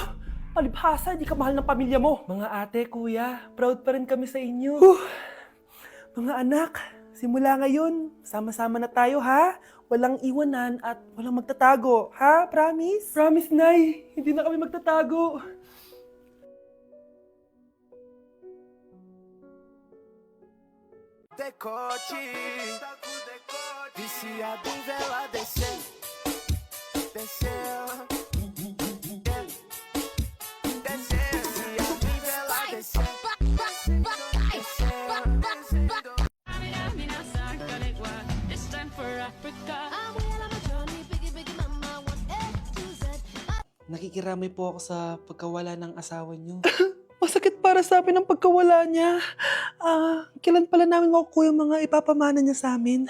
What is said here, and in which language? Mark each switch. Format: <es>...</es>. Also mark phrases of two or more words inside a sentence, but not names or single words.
<tl>Palibhasa, di ka mahal ng pamilya mo. Mga ate, kuya, proud pa rin kami sa inyo. Mga anak, simula ngayon, sama-sama na tayo, ha? Walang iwanan at walang magtatago, ha? Promise? Promise, Nay. Hindi na kami magtatago.</tl> <pt>Decote, viciado em vela descer, desceu, desceu, viciado em vela descer,</pt> <tl>Nakikiramay po ako sa pagkawala ng asawa niyo. Masakit para sa amin ang pagkawala niya. Kailan pala namin makukuha yung mga ipapamana niya sa amin?</tl>